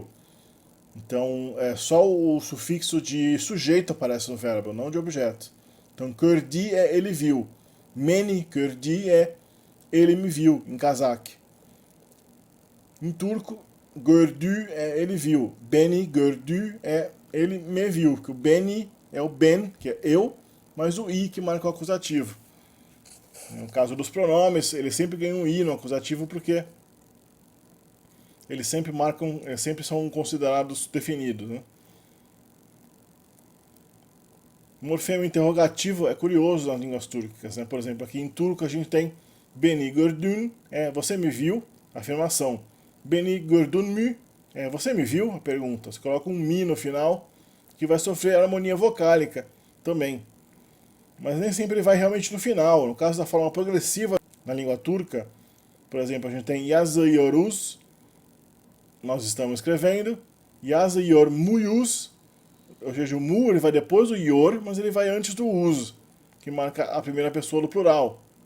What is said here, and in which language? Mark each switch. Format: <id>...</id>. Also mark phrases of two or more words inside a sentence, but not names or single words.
<pt>Então, só o sufixo de sujeito aparece no verbo, não de objeto. Então, gördü é ele viu.</pt> <kk>Meni gördü</kk> <pt>é ele me viu, em cazaque. Em turco, gördü é ele viu.</pt> <tr>Beni gördü</tr> <pt>é ele me viu. Que o beni é o ben, que é eu, mas o i que marca o acusativo. No caso dos pronomes, eles sempre ganham um i no acusativo porque eles sempre são considerados definidos, né? O morfema interrogativo é curioso nas línguas túrquicas, né? Por exemplo, aqui em turco a gente tem</pt> <tr>Beni gördün,</tr> <pt>você me viu? Afirmação.</pt> <tr>Beni gördün mü?</tr> <pt>Você me viu? A pergunta. Você coloca um mi no final, que vai sofrer harmonia vocálica também. Mas nem sempre ele vai realmente no final. No caso da forma progressiva na língua turca, por exemplo, a gente tem yazıyoruz, nós estamos escrevendo, yazıyormuyuz, ou seja, o mu ele vai depois do yor, mas ele vai antes do us, que marca a primeira pessoa do plural.</pt>